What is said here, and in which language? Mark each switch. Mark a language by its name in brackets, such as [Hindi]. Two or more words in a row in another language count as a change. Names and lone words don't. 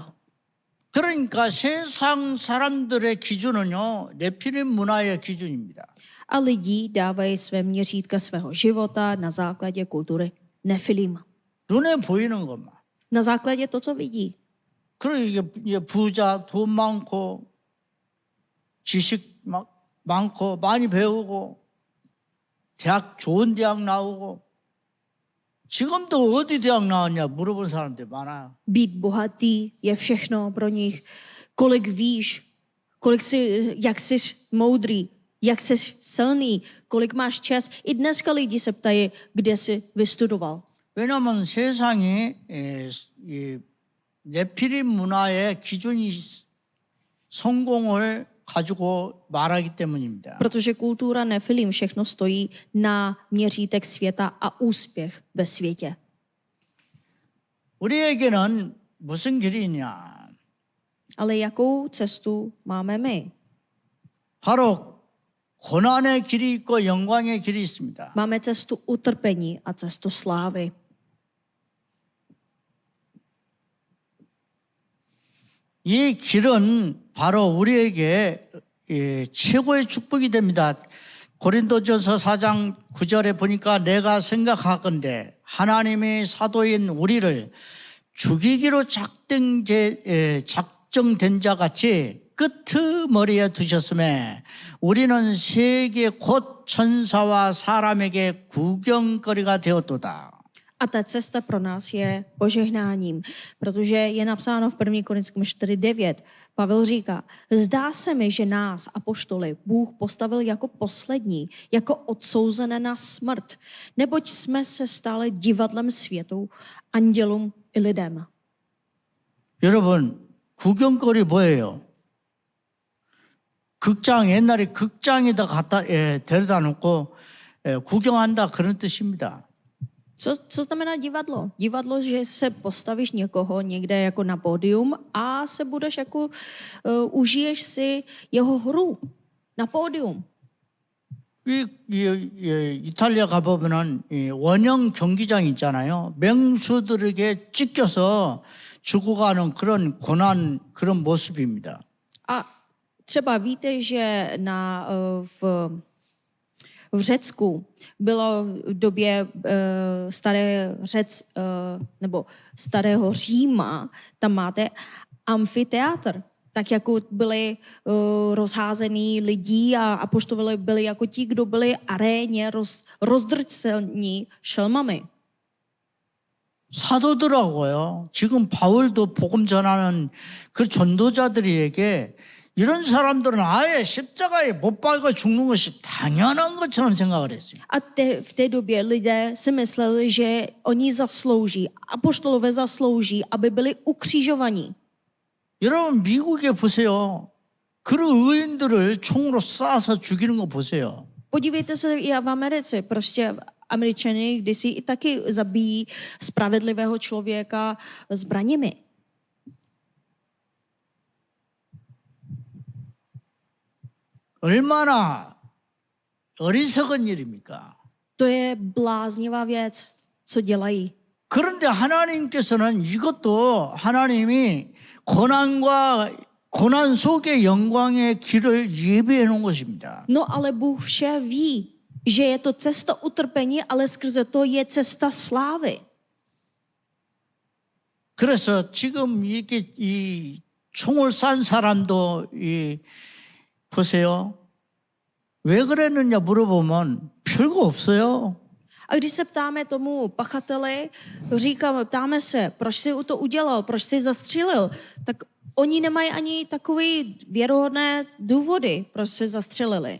[Korean] 그러니까 세상 사람들의 기준은요, 네피림 문화의 기준입니다. [Czech] A lidi dávají své měřítka svého života na základě kultury Nefilim. [Korean] 눈에 보이는 것만. [Czech] Na základě to, co vidí. [Korean] 그리고 이게 부자, 돈 많고, 지식 많고, 많이 배우고, 좋은 대학 나오고, 지금도 어디 대학 나왔냐 물어본 사람들 많아요. [Czech] Být bohatý je všechno pro nich. Kolik víš, jak jsi moudrý, jak jsi silný, kolik máš čas. I dneska lidi se ptají, kde jsi vystudoval. [Korean] 왜냐하면 세상이 네피림 문화의 기준이 성공을 가지고 말하기 때문입니다. [Czech] Protože kultura Nefilim všechno stojí na měřítek světa a úspěch ve světě. [Korean] 우리에게는 무슨 길이 있냐? [Czech] Ale jakou cestu máme my? [Korean] 바로 고난의 길이 있고 영광의 길이 있습니다. [Czech] Máme cestu utrpení a cestu slávy. [Korean] 이 길은 바로 우리에게 최고의 축복이 됩니다. 고린도전서 4장 9절에 보니까 내가 생각하건대 하나님의 사도인 우리를 죽이기로 작정된 자 같이 끄트머리에 두셨음에 우리는 세계 곧 천사와 사람에게 구경거리가 되었도다. [Czech] A ta cesta pro nás je požehnáním, protože je napsáno v 1. Korinským 4:9. Pavel říká, zdá se mi, že nás, apoštoly, Bůh postavil jako poslední, jako odsouzené na smrt, neboť jsme se stali divadlem světu, andělům i lidem. [Korean] 여러분, 구경거리 뭐예요? 극장, 옛날에 극장에다 데려다 놓고 구경한다 그런 뜻입니다. [Czech] Co znamená divadlo? Divadlo, že se postavíš někoho někde jako na pódium a se budeš jako, užiješ si jeho hru na pódium. [Korean] 이탈리아 가보면은 원형 경기장 있잖아요. 맹수들에게 찢겨서 죽어가는 그런 고난, 그런 모습입니다. [Czech] A třeba víte, že v Řecku bylo v době nebo starého Říma, tam máte amfiteátr, tak jako byli rozházený lidí a apoštolové byli jako ti, kdo byli aréně rozdrcení šelmami. [Korean] 사도들하고요. 지금 바울도 복음 전하는 그 전도자들에게 이런 사람들은 아예 십자가에 못 박아 죽는 것이 당연한 것처럼 생각을 했어요. [Czech] A v té době lidé si mysleli, že oni zaslouží, apoštolové zaslouží, aby byli ukřižovaní. [Korean] 여러분 미국에 보세요. 그런 의인들을 총으로 쏴서 죽이는 거 보세요. [Czech] Podívejte se i v Americe, prostě Američané kdysi i taky zabíjí spravedlivého člověka zbraněmi. [Korean] 얼마나 어리석은 일입니까? [Czech] To je bláznivá věc, co dělají. [Korean] 그런데 하나님께서는 이것도 하나님이 고난 속의 영광의 길을 예비해 놓은 것입니다. [Czech] No ale Bůh vše ví, že je to cesta utrpení, ale skrze to je cesta slávy. [Korean] 그래서 지금 이렇게 이 총을 싼 사람도 보세요. 왜 그랬느냐 물어보면 별거 없어요. [Czech] A když se ptáme tomu pachateli, ptáme se, proč si to udělal, proč si zastřelil, tak oni nemají ani takové věrohodné důvody, proč si zastřelili.